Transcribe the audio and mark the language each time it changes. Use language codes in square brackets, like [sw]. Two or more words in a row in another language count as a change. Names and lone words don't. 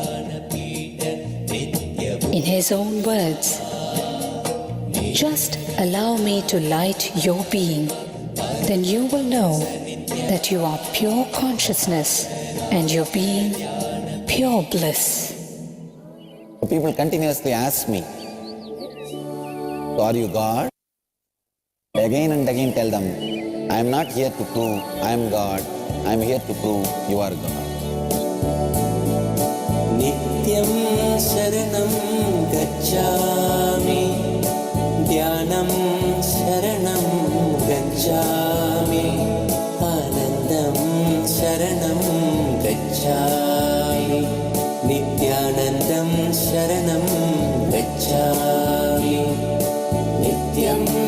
[en] In his own words, just allow me to light your being, then you will know that you are pure consciousness and your being pure bliss. People continuously ask me, so are you God? Again and again tell them, I am not here to prove I am God, I am here to prove you are God. [sa] Nityam Sharanam Gacchami, Dhyanam Sharanam Gacchami, Anandam Sharanam Gacchami, Nithyanandam Sharanam Gacchami, Nityam